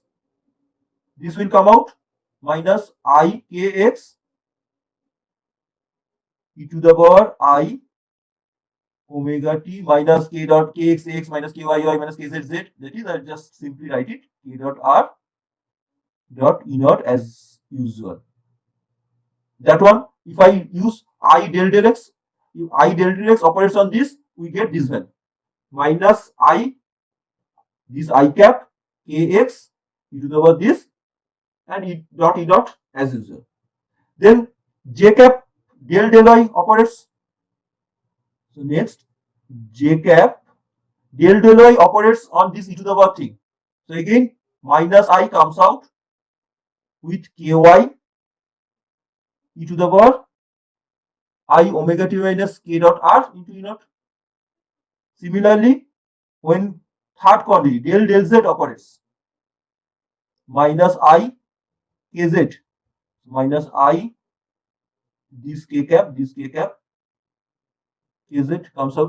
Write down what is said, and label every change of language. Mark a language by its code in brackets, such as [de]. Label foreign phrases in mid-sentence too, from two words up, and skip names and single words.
[en] This will come out minus I kx e to the power I omega t minus k dot kx x minus ky y minus kz z. That is, I'll just simply write it k dot r dot e naught as usual. That one, if I use I del del x, if I del del x operates on this, we get this value minus I, this I cap kx e to the power this, and e dot as usual. Then j cap del del y operates. So next, j cap del del y operates on this e to the power thing. So again, minus I comes out with ky e to the power I omega t minus k dot r into e naught. Similarly, when third quantity del del z operates, minus I kz minus I this k cap kz comes out.